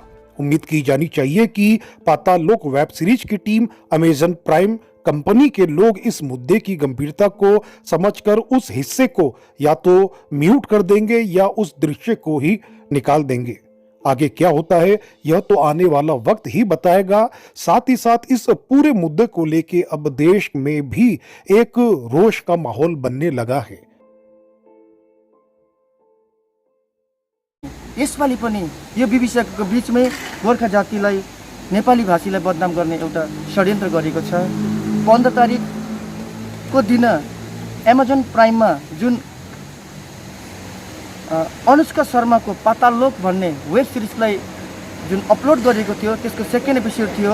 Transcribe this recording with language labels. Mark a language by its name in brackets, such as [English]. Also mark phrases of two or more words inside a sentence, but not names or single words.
[Hindi] उम्मीद की जानी चाहिए कि पाताल लोक वेब सीरीज की टीम अमेजन प्राइम कंपनी के लोग इस मुद्दे की गंभीरता को समझकर उस हिस्से को या तो म्यूट कर देंगे या उस दृश्य को ही निकाल देंगे। आगे क्या होता है यह तो आने वाला वक्त ही बताएगा। साथ ही साथ इस पूरे मुद्दे को लेके अब देश में भी एक रोष का माहौल बनने लगा है। [Nepali] यसपालि पनि यो विभिषकको बीचमै गोर्खा जातिलाई नेपाली भाषीलाई बदनाम गर्ने एउटा षड्यन्त्र गरेको छ। 15 तारिकको दिन एमाजोन प्राइममा जुन अनुष्का शर्माको पाताल लोक भन्ने वेब सिरिजलाई जुन अपलोड गरेको थियो त्यसको सेकेन्ड एपिसोड थियो।